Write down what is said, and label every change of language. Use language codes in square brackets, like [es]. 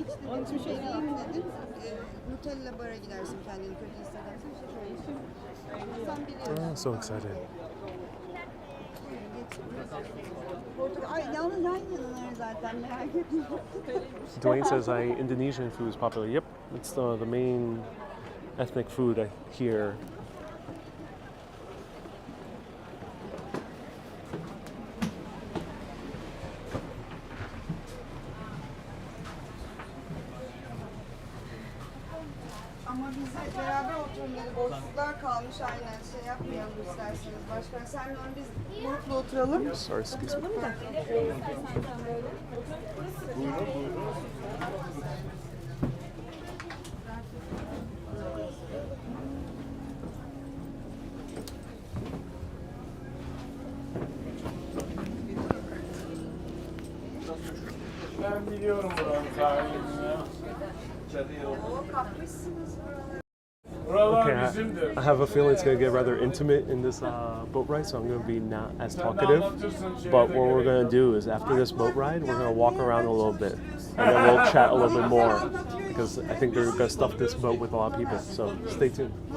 [tr] Onun için şey diyeyim dedim. Nutella bara gidersin kendini kötü hissedersin. Sen biliyorsun. [en] Oh, so excited. [tr] Ay yalnız yan yanalar zaten merak etme. [en] Dwayne says Indonesian food is popular. Yep, it's the main ethnic food here. [tr] Ama biz beraber oturun dedi. Boşluklar kalmış aynen. Şey yapmayalım isterseniz. Başkan senle biz grupla oturalım. [en] Sorry, excuse me. [tr] Oturalım da. Ben biliyorum buranın tarihini ya. O kapmışsınız buraları. Buralar [en] Okay, [tr] bizimdir. [en] I have a feeling it's going to get rather intimate in this boat ride, so I'm going to be not as talkative. But what we're going to do is after this boat ride, we're going to walk around a little bit, and then we'll chat a little bit more, because I think they're going to stuff this boat with a lot of people, so stay tuned.